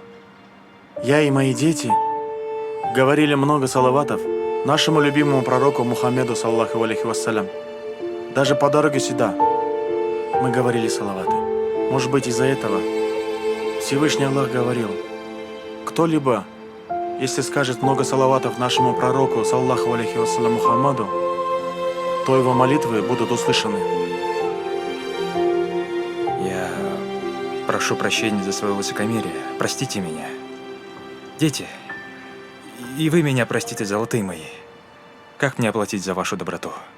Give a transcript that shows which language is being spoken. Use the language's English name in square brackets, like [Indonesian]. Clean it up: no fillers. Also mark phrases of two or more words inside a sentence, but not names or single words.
[Russian] Я и мои дети говорили много салаватов нашему любимому пророку Мухаммеду, [Arabic] صلى الله عليه وسلم. [Russian] Даже по дороге сюда мы говорили салаваты. Может быть, из-за этого Всевышний Аллах говорил: кто-либо, если скажет много салаватов нашему пророку, [Arabic] صلى الله عليه وسلم محمد, [Russian] то его молитвы будут услышаны. Я прошу прощения за свое высокомерие. Простите меня. Дети, и вы меня простите, золотые мои. Как мне оплатить за вашу доброту?